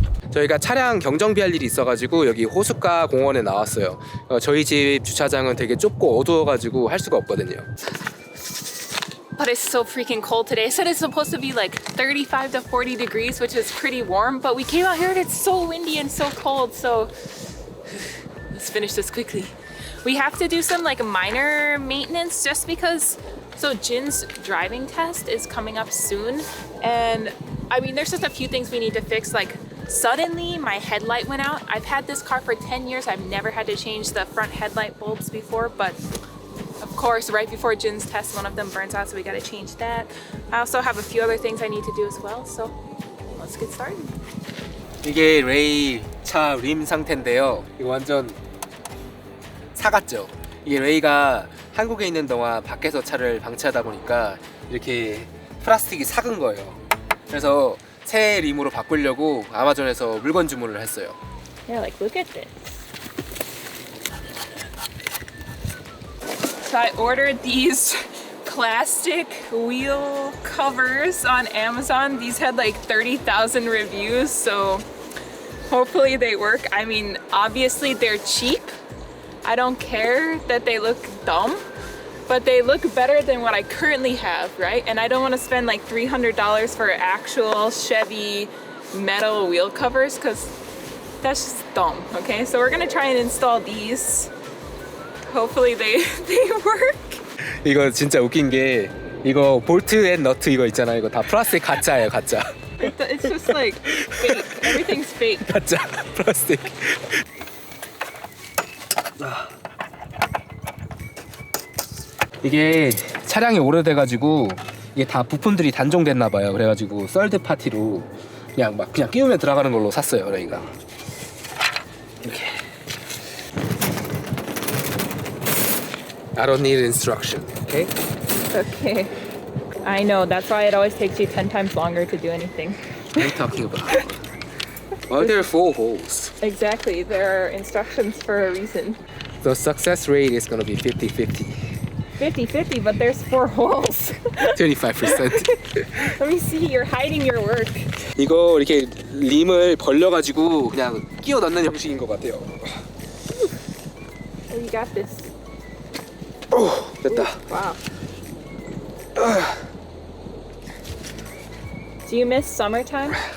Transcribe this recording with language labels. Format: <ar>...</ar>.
<ko>저희가 차량 경정비할 일이 있어가지고 여기 호숫가 공원에 나왔어요. 저희 집 주차장은 되게 좁고 어두워가지고 할 수가 없거든요.</ko> <en>But it's so freaking cold today. I said it's supposed to be like 35 to 40 degrees, which is pretty warm, but we came out here and it's so windy and so cold, so let's finish this quickly. We have to do some like minor maintenance just because, so Jin's driving test is coming up soon, and I mean there's just a few things we need to fix. Like suddenly my headlight went out. I've had this car for 10 years. I've never had to change the front headlight bulbs before, but of course, right before Jin's test, one of them burns out, so we gotta change that. I also have a few other things I need to do as well, so let's get started.</en> <ko>이게 레이 차 림 상태인데요. 이거 완전 사갔죠. 이게 레이가 한국에 있는 동안 밖에서 차를 방치하다 보니까 이렇게 플라스틱이 삭은 거예요. 그래서 새 림으로 바꾸려고 아마존에서 물건 주문을 했어요.</ko> <en>Yeah, like look at this. So I ordered these plastic wheel covers on Amazon. These had like 30,000 reviews, so hopefully they work. I mean, obviously they're cheap. I don't care that they look dumb, but they look better than what I currently have, right? And I don't want to spend like $300 for actual Chevy metal wheel covers because that's just dumb, okay? So we're gonna try and install these. Hopefully they work.</en> <ko>이거 진짜 웃긴 게 이거 볼트 앤 너트 이거 있잖아. 이거 다 플라스틱 가짜예요, 가짜.</ko> <en>It's just like fake. Everything's fake.</en> <ko>가짜 플라스틱. 이게 차량이 오래돼가지고 이게 다 부품들이 단종됐나봐요. 그래가지고 썰드 파티로 그냥 끼우면 들어가는 걸로 샀어요, 레이가. 이렇게.</ko> <en>I don't need instruction, okay? Okay. I know, that's why it always takes you 10 times longer to do anything. What are you talking about? Why are there 4 holes? Exactly, there are instructions for a reason. The success rate is gonna be 50-50. 50-50, but there's 4 holes. 25%. Let me see, you're hiding your work.</en> <ko>이거 이렇게 림을 벌려가지고 그냥 끼워 넣는 형식인 것 같아요.</ko> <en>Oh, you got this.</en> <ko>오, 됐다.</ko> <en>Wow. Do you miss summertime?</en>